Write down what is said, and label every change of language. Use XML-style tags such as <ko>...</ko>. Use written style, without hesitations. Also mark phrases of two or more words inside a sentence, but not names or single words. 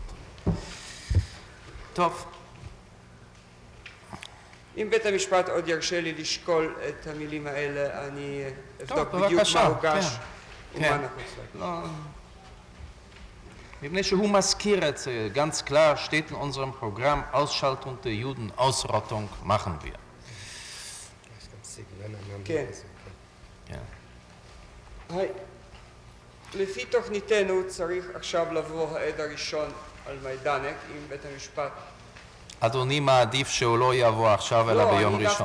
<he>טוב. אם בית המשפט עוד ירשה לי לשקול את המילים האלה, אני אבדוק בדיוק בבקשה, מה הוגש ומה כן. נחוץ להם. לא. מפני שהוא מזכיר את זה,</he> <de>ganz klar steht in unserem Programm, Ausschaltung der Juden, Ausrottung machen wir.</de> <he>כן. כן. היי. לפי תוכניתנו צריך עכשיו לבוא העד הראשון על מיידנק עם בית המשפט. אדוני מעדיף שהוא לא יבוא עכשיו אלא ביום לא, אני דווקא</he>